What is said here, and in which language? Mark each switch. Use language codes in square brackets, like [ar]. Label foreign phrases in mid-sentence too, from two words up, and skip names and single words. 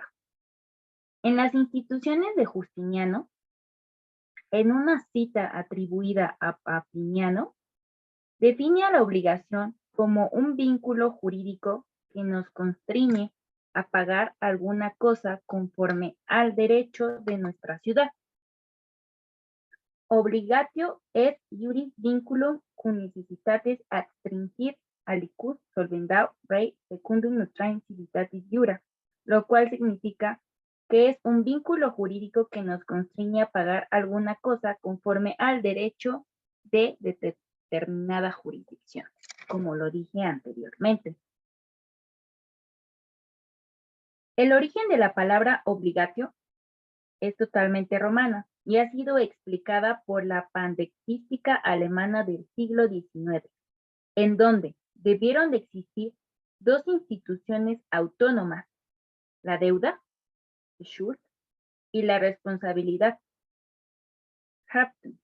[es] En las instituciones de Justiniano, en una cita atribuida a Papiniano, define a la obligación como un vínculo jurídico que nos constriñe a pagar alguna cosa conforme al derecho de nuestra ciudad. [la] Obligatio et iuris vinculum cum necessitatis adstringir aliquid solvendao rei secundum nostrae civitatis iura, [es] lo cual significa que es un vínculo jurídico que nos constriñe a pagar alguna cosa conforme al derecho de determinada jurisdicción, como lo dije anteriormente. El origen de la palabra obligatio es totalmente romana y ha sido explicada por la pandectística alemana del siglo XIX, en donde debieron de existir dos instituciones autónomas, la deuda, Schuld, y la responsabilidad, Haftung.